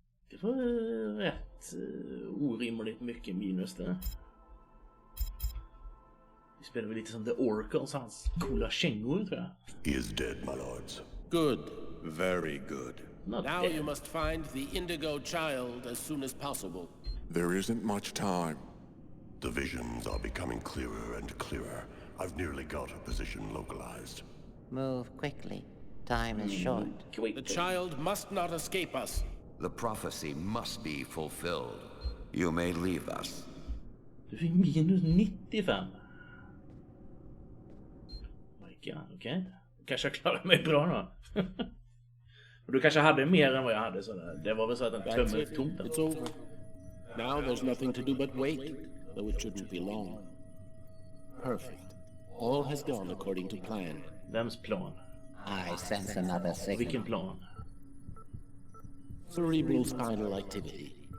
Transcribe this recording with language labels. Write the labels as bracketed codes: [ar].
[sv] Det var rätt orimligt mycket minus där. Vi spelar väl lite som The Oracle, så hans coola kängor, tror jag. [en] He is dead, my lords. Good. Very good. Not Now dead. you must find the Indigo child as soon as possible. There isn't much time. The visions are becoming clearer and clearer. I've nearly got a position localized. Move quickly. Time is short. The child must not escape us. The prophecy must be fulfilled. You may leave us. [sv] Du fick minus 95. Okej. Kanske jag klarar mig bra då. Och du kanske hade mer än vad jag hade, så det var väl så att den tömmer tomt. [en] It's over. Now there's nothing to do but wait, though it shouldn't be long. Perfect. All has gone according to plan. [sv] Vems plan? [en] I sense another signal. [sv] Vilken plan? [en] Cerebral spinal activity.